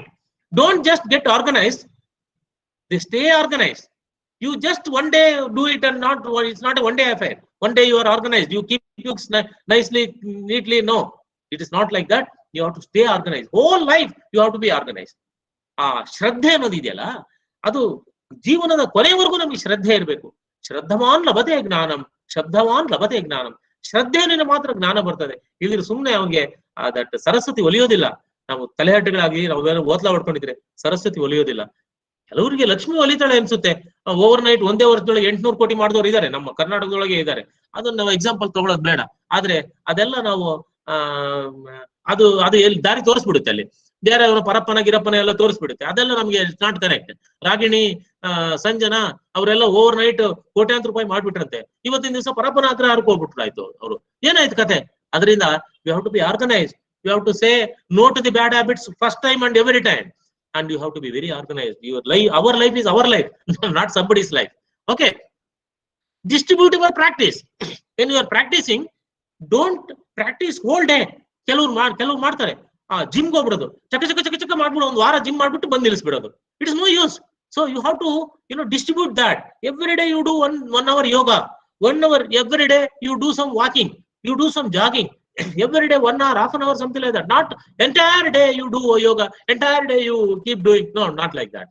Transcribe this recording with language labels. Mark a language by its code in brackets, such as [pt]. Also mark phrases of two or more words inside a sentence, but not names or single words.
[en] Don't just get organized. They stay organized. You just one day do it and not, it's not a one day affair. One day you are organized, you keep books nicely, neatly. No, it is not like that. You have to stay organized. Whole life you have to be organized. [kn] ಶ್ರದ್ಧೆ ಅನ್ನೋದಿದೆಯಲ್ಲ, ಅದು ಜೀವನದ ಕೊನೆಯವರೆಗೂ ನಮಗೆ ಶ್ರದ್ಧೆ ಇರಬೇಕು. [sa] ಶ್ರದ್ಧವಾನ್ ಲಭತೆ ಜ್ಞಾನಂ, ಶಬ್ದವಾನ್ ಲಭತೆ ಜ್ಞಾನಂ. [kn] ಶ್ರದ್ಧೆಯಿಂದ ಮಾತ್ರ ಜ್ಞಾನ ಬರ್ತದೆ. ಇದ್ರ ಸುಮ್ಮನೆ ಅವನಿಗೆ ದಟ್ ಸರಸ್ವತಿ ಒಲಿಯೋದಿಲ್ಲ. ನಾವು ತಲೆಹಟ್ಟೆಗಳಾಗಿ ನಾವು ಓದ್ಲಾ ಹೊಡ್ಕೊಂಡಿದ್ರೆ ಸರಸ್ವತಿ ಒಲಿಯೋದಿಲ್ಲ. ಕೆಲವರಿಗೆ ಲಕ್ಷ್ಮಿ ಒಲಿತಾಳೆ ಅನ್ಸುತ್ತೆ. [en] over night [kn] ಒಂದೇ ವರ್ಷದೊಳಗೆ 800 ಕೋಟಿ ಮಾಡಿದವರು ಇದ್ದಾರೆ, ನಮ್ಮ ಕರ್ನಾಟಕದೊಳಗೆ ಇದ್ದಾರೆ. ಅದನ್ನ ನಾವು ಎಕ್ಸಾಂಪಲ್ ತಗೊಳ್ಳೋದು ಬೇಡ. ಆದ್ರೆ ಅದೆಲ್ಲ ನಾವು ಅದು ಎಲ್ಲಿ ದಾರಿ ತೋರಿಸ್ಬಿಡುತ್ತೆ. ಅಲ್ಲಿ ಬೇರೆ ಅವರ ಪರಪ್ಪನ ಗಿರಪ್ಪನ ಎಲ್ಲ ತೋರಿಸ್ಬಿಡುತ್ತೆ. ಅದೆಲ್ಲ ನಮ್ಗೆ [en] not correct. [kn] ರಾಗಿಣಿ, ಸಂಜನಾ ಅವರೆಲ್ಲ [en] over night [kn] ಕೋಟ್ಯಾಂತರ ರೂಪಾಯಿ ಮಾಡ್ಬಿಟ್ರಂತೆ. ಇವತ್ತಿನ ದಿವಸ ಪರಪ್ಪನ ಹತ್ರ ಹರ್ಕೋಗ್ಬಿಟ್ರು. ಆಯ್ತು, ಅವರು ಏನಾಯ್ತು ಕತೆ? ಅದರಿಂದ [en] you have to be organized. you have to say no to the bad habits first time and every time. And you have to be very organized. Your life, our life is our life, not somebody's life. Okay. Distribute your practice. When you are practicing, don't practice whole day. [kn] ಕೆಲವರು ಮಾಡ್ತಾರೆ, ಜಿಮ್ಗೆ ಹೋಗ್ಬಿಡೋದು, ಚಕ ಮಾಡ್ಬಿಡೋ, ಒಂದು ವಾರ ಜಿಮ್ ಮಾಡ್ಬಿಟ್ಟು ಬಂದು ನಿಲ್ಲಿಸ್ಬಿಡೋದು. [en] it is no use. So you have to distribute that. Every day you do one hour yoga. 1 hour every day you do some walking. You do some jogging. Every day 1 hour, half an hour, something like that. Not entire day you do yoga, entire day you keep doing. No, not like that.